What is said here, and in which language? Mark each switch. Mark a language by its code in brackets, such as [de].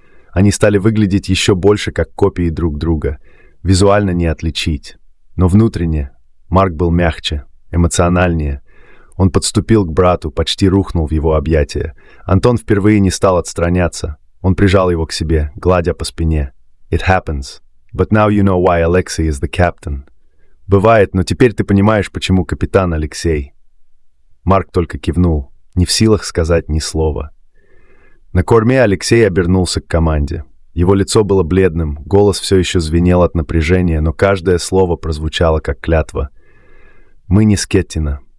[ru] Они стали выглядеть еще больше, как копии друг друга. Визуально не отличить. Но внутренне Марк был мягче, эмоциональнее. Он подступил к брату, почти рухнул в его объятия. Антон впервые не стал отстраняться. Он прижал его к себе, гладя по спине. [en] «It happens. But now you know why Alexei is the captain». [ru] «Бывает, но теперь ты понимаешь, почему капитан Алексей». Марк только кивнул, не в силах сказать ни слова. На корме Алексей обернулся к команде. Его лицо было бледным, голос все еще звенел от напряжения, но каждое слово прозвучало как клятва. «Мы не Скеттина.